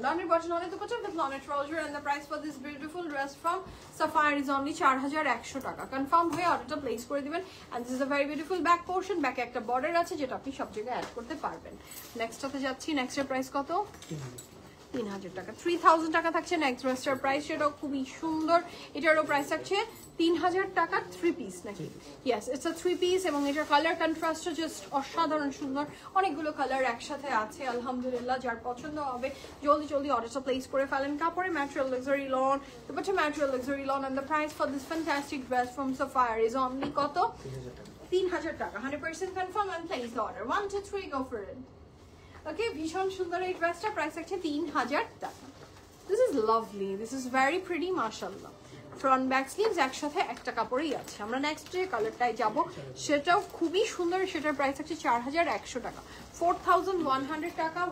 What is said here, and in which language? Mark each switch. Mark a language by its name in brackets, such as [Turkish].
[Bangla] লনের button অনেক dupatta [English] with [Bangla] লনের trouser, [English] and the price for this beautiful dress from Sapphire is only 4100 টাকা। [Bangla] Confirm হয়ে অর্ডারটা place করে দিবেন। [English] and this is a very beautiful back portion, [Bangla] ব্যাকে একটা বর্ডার আছে যেটা আপনি সব জায়গায় অ্যাড করতে পারবেন। নেক্সটটাতে যাচ্ছি। নেক্সটের প্রাইস কত? 3000 টাকা। 3000 টাকা থাকছে নেক্সট ড্রেসটার প্রাইস। সেটাও খুবই সুন্দর। এটারও প্রাইস থাকছে 3000 টাকা। 3 পিস নাকি? [English] Yes, it's a 3 piece. [Bangla] এবং এটার কালার কন্ট্রাস্টটা জাস্ট অসাধারণ সুন্দর। অনেকগুলো কালার একসাথে আছে আলহামদুলিল্লাহ। যার পছন্দ হবে জলদি জলদি অর্ডারটা প্লেস করে ফেলেন। কাপড়ের material luxury loan, [English] Dupatta material luxury lawn, and the price for this fantastic dress from Sapphire is only কত? 3000 টাকা। 100% confirm and place the order. 1 2 3 go for it. [Bangla] ওকে, ভীষণ সুন্দর এই ড্রেসটা, প্রাইস আছে 3000 টাকা। [English] This is lovely, this is very pretty মাশাআল্লাহ। [Bangla] Front back sleeves একসাথে একটা কাপড়েই আছে। আমরা নেক্সট যে কালারটায় যাব, সেটাও খুবই সুন্দর। সেটার প্রাইস আছে 4100 টাকা, 4100 টাকা।